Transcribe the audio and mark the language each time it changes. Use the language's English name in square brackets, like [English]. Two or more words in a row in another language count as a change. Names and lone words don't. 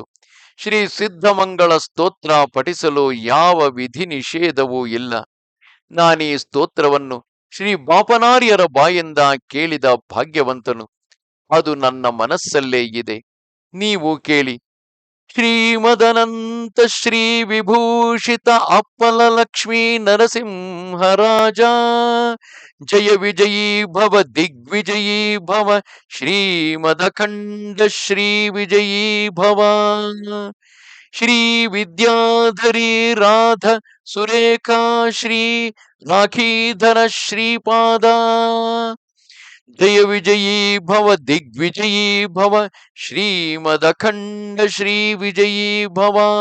[Kannada] ಶ್ರೀ ಸಿದ್ಧಮಂಗಳ ಸ್ತೋತ್ರ ಪಠಿಸಲು ಯಾವ ವಿಧಿ ನಿಷೇಧವೂ ಇಲ್ಲ. ನಾನೀ ಸ್ತೋತ್ರವನ್ನು ಶ್ರೀ ಬಾಪನಾರ್ಯರ ಬಾಯಿಂದ ಕೇಳಿದ ಭಾಗ್ಯವಂತನು. ಅದು ನನ್ನ ಮನಸ್ಸಲ್ಲೇ ಇದೆ. ನೀವು ಕೇಳಿ. [Sanskrit] ಶ್ರೀಮದನಂತ ಶ್ರೀ ವಿಭೂಷಿತ ಅಪ್ಪಲ ಲಕ್ಷ್ಮೀ ನರಸಿಂಹರಾಜ, ಜಯ ವಿಜಯೀ ಭವ ದಿಗ್ವಿಜಯೀ ಭವ, ಶ್ರೀಮದಖಂಡ ಶ್ರೀ ವಿಜಯೀ ಭವ. ಶ್ರೀ ವಿದ್ಯಾಧರಿ ರಾಧ ಸುರೇಖಾ ಶ್ರೀ ರಾಖೀಧರ ಶ್ರೀಪಾದ, ಜಯ ವಿಜಯೀ ಭವ ದಿಗ್ವಿಜಯೀ ಭವ, ಶ್ರೀಮದಖಂಡ ಶ್ರೀ ವಿಜಯೀ ಭವ.